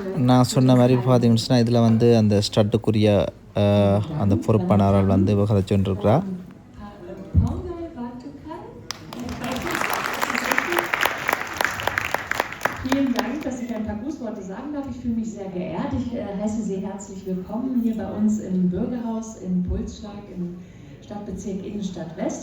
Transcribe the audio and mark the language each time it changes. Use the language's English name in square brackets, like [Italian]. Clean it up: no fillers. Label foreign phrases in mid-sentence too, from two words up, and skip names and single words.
[Tamil] நான் சொன்ன மாதிரி பார்த்தீங்கன்னு சொன்னால் இதில் வந்து அந்த ஸ்டட்டுக்குரிய அந்த பொறுப்பானவர்கள் வந்து கதைச்சுருக்கிறா. [German] Vielen Dank, dass ich ein paar Grußworte sagen darf. Ich fühle mich sehr geehrt. Ich heiße Sie herzlich willkommen hier bei uns im Bürgerhaus in Pulsschlag im Stadtbezirk Innenstadt West.